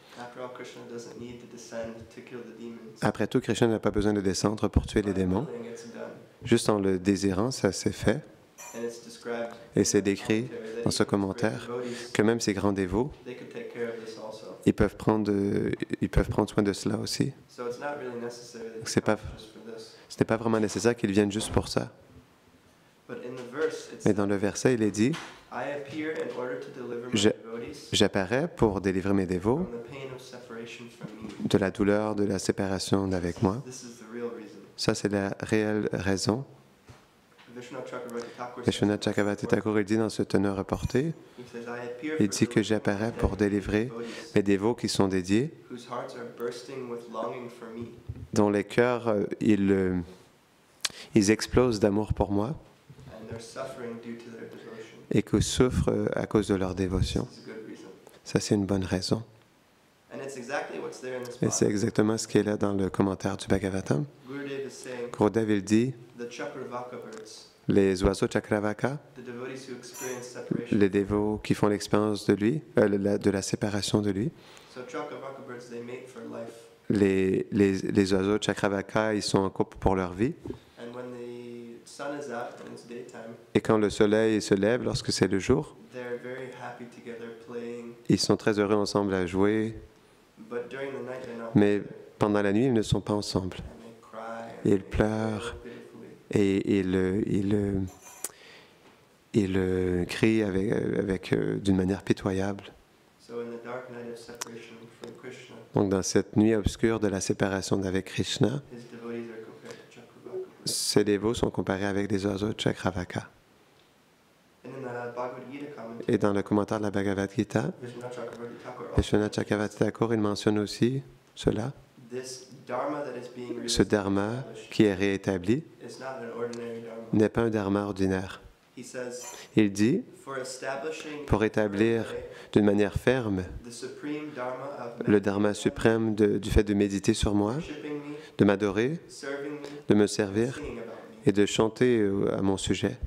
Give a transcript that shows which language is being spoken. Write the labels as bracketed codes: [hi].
[en] After all, Krishna doesn't need to descend to kill the demons. [fr] Après tout, Krishna n'a pas besoin de descendre pour tuer les [en] By [fr] démons. [en] willing, it's done. [fr] Juste en le désirant, ça s'est fait. [en] And it's described [fr] Et [en] in [fr] c'est [en] the [fr] décrit [en] commentary that [fr] dans ce [en] even great [fr] commentaire [en] devotees, [fr] que même ces grands dévots, [en] they could take care of this also. [fr] ils peuvent prendre soin de cela aussi. [en] So it's not really necessary that [fr] C'est [en] you [fr] pas- [en] come just for this. [fr] Ce n'est pas vraiment nécessaire qu'ils viennent juste pour ça. [en] But in the verse, it [fr] Mais [en] says, [fr] dans le verset, il est dit, [en] I appear in order to deliver my [fr] Je- [en] devotees [fr] j'apparais pour délivrer mes dévots [en] from the pain of separation from me. [fr] de la douleur de la séparation d'avec moi. [en] This is the real reason. [fr] Ça, c'est la réelle raison. [en] Vishwanath Chakravarti Thakur says, [fr] Vishwanath Chakravarti Thakur, il dit dans ce teneur reporté, [en] he says, I appear [fr] il [en] for [fr] dit que j'apparais pour délivrer [en] devotees [fr] mes dévots qui sont dédiés, [en] whose hearts are bursting with longing for me, [fr] dont les cœurs, ils explosent d'amour pour moi [en] and they're suffering due to their devotion. [fr] et qui souffrent à cause de leur dévotion. [en] This is a good reason. [fr] Ça, c'est une bonne raison. [en] And it's exactly what's there in this [fr] Et c'est [en] book. [fr] exactement ce qui est là dans le commentaire du Bhagavatam. [en] Gurudev is saying, [fr] Gurudev, il dit, [en] the Chakravaka birds, [fr] les oiseaux Chakravaka, [en] the devotees who experience separation. [fr] les dévots qui font l'expérience de lui, de la séparation de lui, [en] So Chakravaka birds, they mate for life. [fr] les oiseaux Chakravaka, ils sont en couple pour leur vie. [en] And when the sun is out and it's daytime, [fr] Et quand le soleil se lève, lorsque c'est le jour, [en] they're very happy together playing. [fr] ils sont très heureux ensemble à jouer. [en] But during the night, they're not [fr] Mais [en] together. [fr] pendant la nuit, ils ne sont pas ensemble. [en] And they cry. [fr] Et ils [en] they [fr] pleurent. [en] wail pitifully. [fr] Et ils crient d'une manière pitoyable. [en] So in the dark night of separation from Krishna, [fr] Donc dans cette nuit obscure de la séparation d'avec Krishna, [en] his devotees are compared to Chakravaka birds. [fr] ces dévots sont comparés avec des oiseaux Chakravaka. [en] And in the Bhagavad Gita commentary, [fr] Et dans le commentaire de la Bhagavad Gita, [en] Vishwanath Chakravarti Thakur also [fr] Vishwanath Chakravarti Thakur, il mentionne aussi cela, [en] this dharma that is being [fr] ce dharma [en] re-established [fr] qui est réétabli [en] is not an ordinary dharma. [fr] n'est pas un dharma ordinaire. [en] He says, [fr] Il dit, [en] for establishing [fr] pour établir d'une manière ferme [en] the supreme dharma of [fr] le dharma suprême du fait de méditer sur moi, [en] worshiping me, [fr] de m'adorer, [en] serving me, [fr] de me servir [en] singing about me, [fr] et de chanter à mon sujet,